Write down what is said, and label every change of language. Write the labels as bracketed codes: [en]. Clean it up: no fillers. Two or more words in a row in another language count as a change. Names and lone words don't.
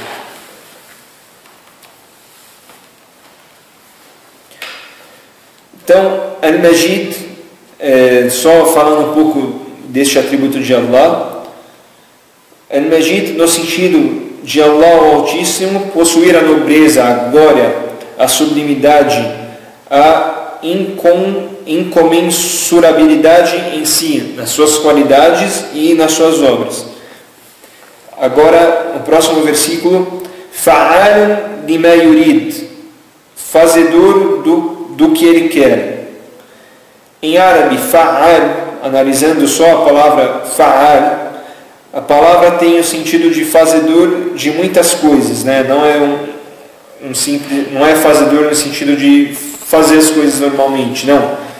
[pt] Então, Al-Majid, só falando um pouco deste atributo de Allah, Al-Majid no sentido de Allah o Altíssimo possuir a nobreza, a glória, a sublimidade, a incomensurabilidade em si, nas suas qualidades e nas suas obras. Agora, no próximo versículo, [ar] فعال لما يريد, [pt] fazedor do que ele quer. Em árabe, fa'al, analisando só a palavra fa'al, a palavra tem o sentido de fazedor de muitas coisas, né? Não é fazedor no sentido de fazer as coisas normalmente, não.